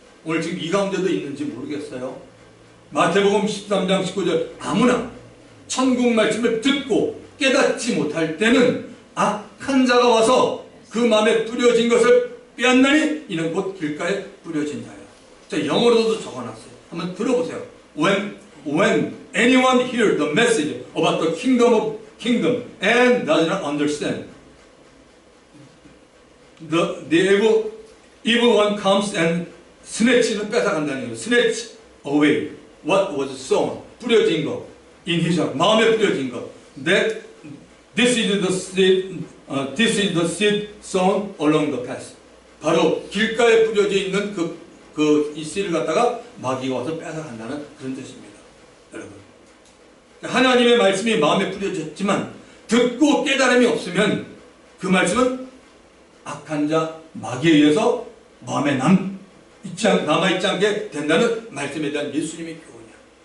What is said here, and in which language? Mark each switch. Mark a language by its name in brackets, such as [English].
[Korean] 오늘 지금 이 가운데도 있는지 모르겠어요. 마태복음 13장 19절 아무나 천국 말씀을 듣고 깨닫지 못할 때는 악한 자가 와서 그 마음에 뿌려진 것을 빼앗나니 이는 곧 길가에 뿌려진 자예요. 자, 영어로도 적어놨어요. 한번 들어보세요. [English] When anyone hears the message about the kingdom and does not understand, the evil one comes and snatch는 [Korean] 뺏어간다는 거예요. [English] Snatch away what was sown, [Korean] 뿌려진 것, [English] in his heart, [Korean] 마음에 뿌려진 것. [English] That this is the seed sown along the path. [Korean] 바로 길가에 뿌려져 있는 이 씨를 갖다가 마귀가 와서 뺏어간다는 그런 뜻입니다. 여러분, 하나님의 말씀이 마음에 뿌려졌지만 듣고 깨달음이 없으면 그 말씀은 악한 자 마귀에 의해서 마음에 남아있지 않게 된다는 말씀에 대한 예수님의 교훈이야.